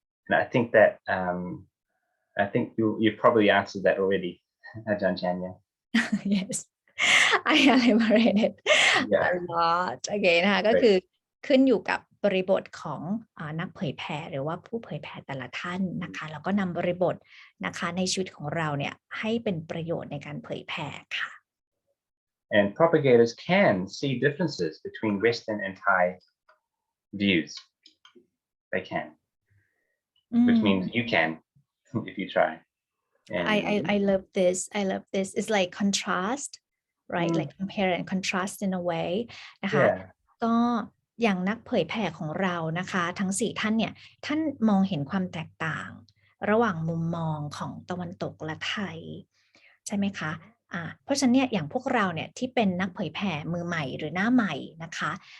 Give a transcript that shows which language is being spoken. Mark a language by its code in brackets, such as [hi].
[en] And I think that I think you've probably answered that already, Aj.Andre. Yes, I elaborated a lot again [th] นะคะก็คือขึ้นอยู่กับบริบทของนักเผยแผ่หรือว่าผู้เผยแผ่แต่ละท่านนะคะแล้วก็นำบริบทนะคะในชีวิตของเราเนี่ยให้เป็นประโยชน์ในการเผยแผ่ค่ะ [en] And propagators can see differences between Western and Thai views. They can, which means you can if you try. And I love this. I love this. It's like contrast, right? Like compare and contrast in a way [th] นะคะก็อย่างนักเผยแผ่ของเรานะคะทั้ง4ท่านเนี่ยท่านมองเห็นความแตกต่างระหว่างมุมมองของตะวันตกและไทยใช่ไหมคะเพราะฉะนั้นเนี่ยอย่างพวกเราเนี่ยที่เป็นนักเผยแผ่มือใหม่หรือหน้าใหม่นะคะ